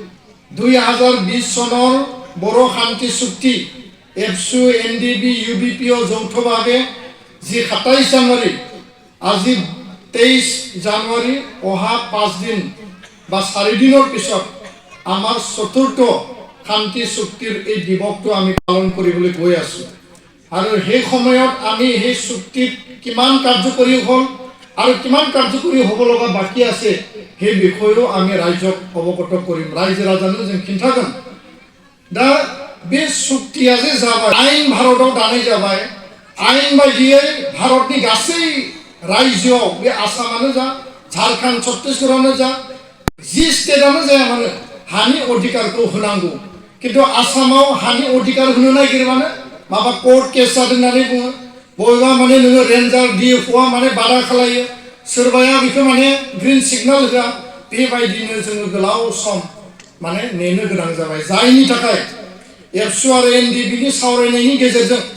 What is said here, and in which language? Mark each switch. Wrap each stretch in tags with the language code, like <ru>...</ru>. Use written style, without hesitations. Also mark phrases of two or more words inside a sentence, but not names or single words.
<as>2020 চনৰ বড়ো শান্তি চুক্তি এফসু এনডিবি ইউবিপিও যৌথভাৱে যি 27 জানুৱাৰী আজি 23 জানুৱাৰী অহা 5 দিন বা 4 দিনৰ পিছত আমাৰ চতুৰ্থ শান্তি চুক্তিৰ এই দিৱসটো আমি পালন কৰিবলৈ গৈ আছো আৰু সেই সময়ত আমি সেই চুক্তিত কিমান কাৰ্যকৰী হ'ল আৰু কিমান কাৰ্যকৰী হ'ব লগা বাকি আছে সেই বিষয়েও আমি ৰাইজক অৱগত কৰিম</as> <brx>ৰাইজে ৰাজানো जों खिन्थागोन दा बे चुक्तिया जे जाबाय आइन भारताव दानाय जाबाय आइन बायदियै भारतनि गासै रायजोआव बे आसामानो जा झारखंड छत्तीसगढ़आनो जा जि स्टेटआनो जाया मानो हानि अधिकारखौ होनांगौ किन्तु आसामाव हानि अधिकार होनो नागिरबानो माबा</brx> <en>court case</en> <brx>जादों होननानै बुङो बबेबा माने नोङो रेन्जार डिएफअआ माने बादा खालायो सोरबाया बेखौ माने</brx> <en>green signal</en> <brx>होआ बेबायदिनो जोङो गोलाव सम माने नेनो गोनां जाबाय जायनि थाखाय एफसु आरो एनडिबिनि सावरायनायनि गेजेरजों</brx>